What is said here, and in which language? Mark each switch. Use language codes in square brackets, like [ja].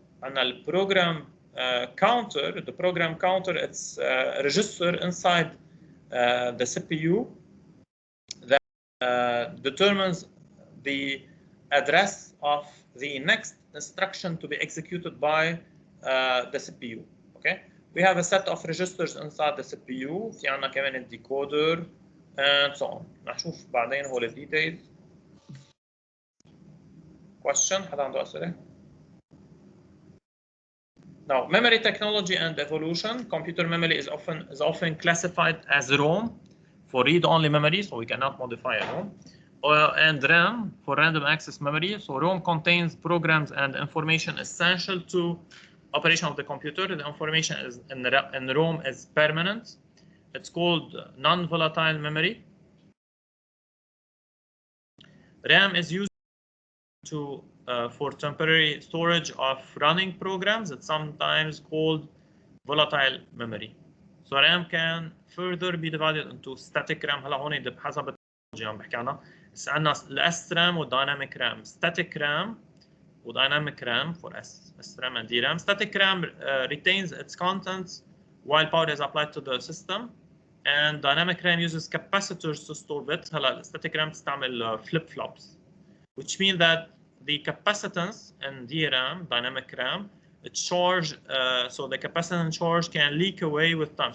[en] And the program counter. The program counter, it's a register inside the CPU that determines the address of the next instruction to be executed by the CPU. Okay, we have a set of registers inside the CPU. [ar] في عنا كمان الديكودر [en] and so on. [ar] نشوف بعدين هول الديتيلز. [en] Question؟ [ar] حدا عنده أسئلة؟ [en] Now, memory technology and evolution. Computer memory is often classified as ROM for read-only memory, so we cannot modify a ROM, and RAM for random access memory. So ROM contains programs and information essential to operation of the computer. The information is in ROM is permanent. It's called non-volatile memory. RAM is used for temporary storage of running programs. It's sometimes called volatile memory. So RAM can further be divided into static RAM. [ar] هلا هون بحسب التكنولوجيا عم بحكي عنها. بس عندنا الاس رام والدايناميك رام. [en] Static RAM ودynamic RAM for SRAM and DRAM. Static RAM retains its contents while power is applied to the system. And dynamic RAM uses capacitors to store bits. هلا static RAM تستعمل flip flops, which means that the capacitance in DRAM, dynamic RAM, it's charge, so the capacitance charge can leak away with time.